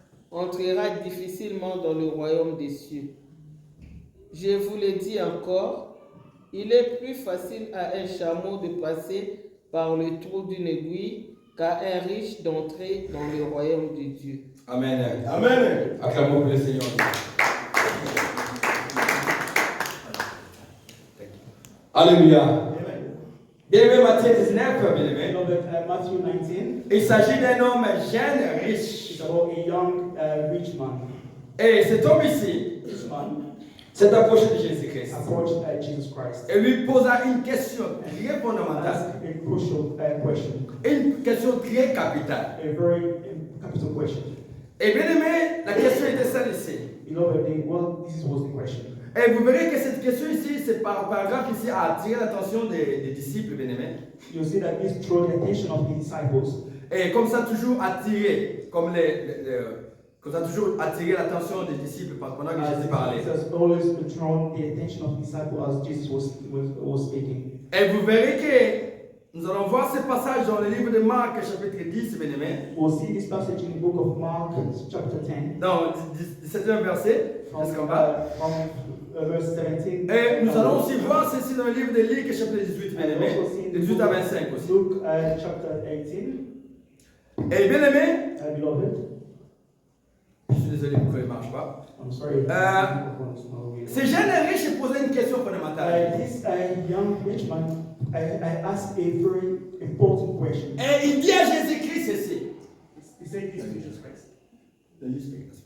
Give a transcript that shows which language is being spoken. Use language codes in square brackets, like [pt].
[fr] entrera difficilement dans le royaume des cieux. Je vous le dis encore, il est plus facile à un chameau de passer par le trou d'une aiguille qu'à un riche d'entrer dans le royaume de Dieu. Amen. Amen. Acclamons pour le Seigneur. Alléluia. Bien-aimé, Matthieu 19, bien-aimé. [en] Matthew 19 [fr] Il s'agit d'un homme jeune, riche. [en] is about a young rich man. [fr] Et cet homme ici [en] This man [fr] s'est approché de Jésus-Christ. [en] approached Jesus Christ [fr] Et lui posa une question très [en] and [fr] fondamentale. [en] asked a crucial question, [fr] Une question très capitale. [en] a very capital question. [fr] Et bien aimé, la question était celle ici. [en] This was the question. [fr] Et vous verrez que cette question ici, c'est paragraphe ici, a attiré l'attention des disciples, bien aimés. [en] You see that this drew the attention of the disciples. [fr] Et comme ça, toujours attiré, comme ça, toujours attiré l'attention des disciples pendant que Jésus parlait. [en] It has always drawn the attention of the disciples as Jesus was speaking. [fr] Et vous verrez que nous allons voir ce passage dans le livre de Marc, chapitre 10, bien aimé. [en] We'll see this passage in the book of Mark, chapter 10, [fr] Dans le 17e verset, jusqu'en bas. [en] from verse 17. [fr] Et nous allons aussi voir ceci dans le livre de Luc, chapitre 18, bien aimé. De 18 à 25 aussi. [en] Luke chapter 18, [fr] Et bien aimé, [en] beloved. [fr] je suis désolé, le micro ne marche pas. [en] I'm sorry. [fr] Ce jeune riche posait une question fondamentale. [en] This young rich man, I asked a very important question. [fr] Et il dit à Jésus-Christ ceci. [en] He said this to Jesus Christ.